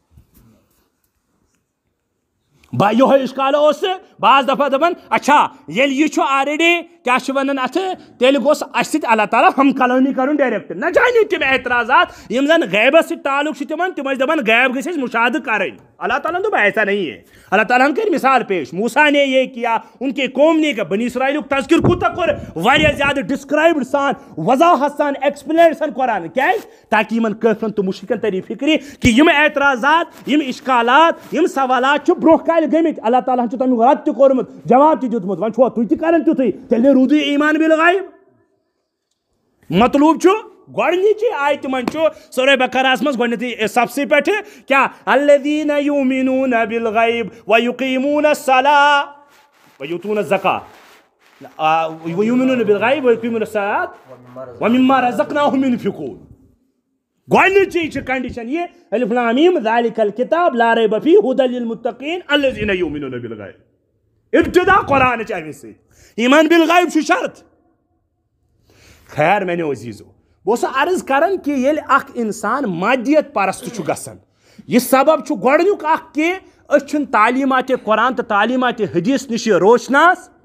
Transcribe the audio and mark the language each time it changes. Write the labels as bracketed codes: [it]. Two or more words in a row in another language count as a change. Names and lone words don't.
[ks] یِہوے اِشکال اوس بعض دفعہ دپان اچھا ییٚلہِ یہِ چھُ آلریڈی کیٛاہ چھِ وَنان اَتھٕ تیٚلہِ گوٚژھ اَسہِ سۭتۍ اللہ تعالیٰ ہم کلٲمی کَرُن ڈایریکٹ نہ جانِو تِم اعتراضات یِم زن غیبس سۭتۍ تعلق چھِ تِمن تِم ٲسۍ دپان غیب گٔژھۍ أسۍ مُشاہدٕ کَرٕنۍ اللہ تعالیٰ ہن دوٚپ [ur] ایسا نہیں ہے [ks] اللہ تعالیٰ ہن کٔرۍ مثال پیش [ur] موسیٰ نے یہ کیا ان کے قوم نے کیا [ks] بنی اسرائیلُک تذکر کوٗتاہ کوٚر واریاہ زیادٕ ڈسکرایبڈ سان وضاحت سان ایکسپلین سان قرآن کیٛازِ تاکہِ یِمن کٲفرن تہٕ مُشرکن تری فِکرِ کہِ یِم اعتراضات یِم اِشکالات یِم سوالات چھِ برونٛہہ کالہِ گٔمٕتۍ اللہ تعالیٰ ہن چھُ تمیُک رد تہِ کوٚرمُت جواب تہِ دیُتمُت وۄنۍ چھُوا تُہۍ تہِ کران تیُتھُے تیٚلہِ روٗدُے ایمان بالغیب مطلوب چھُ گۄڈنِچی آیتہِ منٛز چھُ سورہ بقرہس منٛز گۄڈنیٚتھٕے سبسٕے پٮ۪ٹھٕ کیٛاہ [ar] الذیٖنَ یؤمنوٗنَ بالغیب ویقیٖموٗنَ الصلاۃ ویؤتوٗنَ الزکاۃ یؤمنوٗنَ بالغیب ویقیٖموٗنَ الصلاۃ ومما رزقناہُم ينفقوٗن [ks] گۄڈنِچی چھِ کنڈِشن یہِ [ar] الف لام میم ذالک الکتاب لا ریب فیہ ھدی للمتقین الذین یؤمنون بالغیب [ks] ابتدا قرآنٕچ اَمہِ سۭتۍ ایمان بالغیب چھُ شرط خیر میانیو عزیٖزو بہٕ اوسُس عرض کران کہِ ییٚلہِ اکھ انسان مادیت پرست چھُ گژھان یہِ سبب چھُ گۄڈنیُک اکھ کہِ أسۍ چھِنہٕ تعلیٖماتِ قرآن تہٕ تعلیٖماتِ حدیٖث نِش روشناس